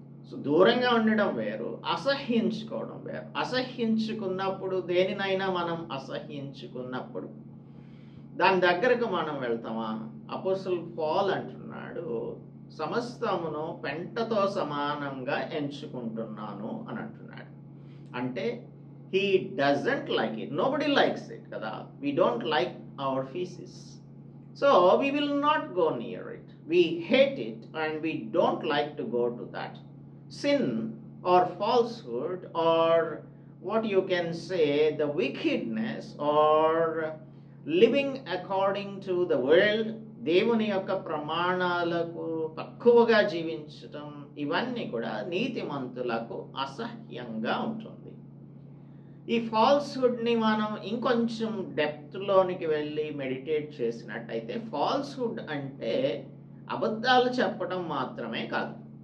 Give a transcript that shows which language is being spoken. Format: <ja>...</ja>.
<te>So దూరంగా ఉండడం వేరు, అసహ్యించుకోవడం వేరు. అసహ్యించుకున్నప్పుడు, దేనినైనా మనం అసహ్యించుకున్నప్పుడు దాని దగ్గరకు మనం వెళ్తామా? అపోస్తలుడు పౌలు అంటున్నాడు, సమస్తమును పెంటతో సమానంగా ఎంచుకుంటున్నాను అని అంటున్నాడు. అంటే</te> <en>he doesn't like it. Nobody likes it</en> <te>kada.</te> <en>We don't like our feces, so we will not go near it. We hate it and we don't like to go to that sin or falsehood, or what you can say, the wickedness, or living according to the world.</en> <te>దేవుని యొక్క ప్రమాణాలకు తక్కువగా జీవించటం, ఇవన్నీ కూడా నీతిమంతులకు అసహ్యంగా ఉంటుంది. ఈ ఫాల్స్హుడ్ని మనం ఇంకొంచెం డెప్త్లోనికి వెళ్ళి మెడిటేట్ చేసినట్టయితే, ఫాల్స్హుడ్ అంటే అబద్ధాలు చెప్పడం మాత్రమే కాదు.</te>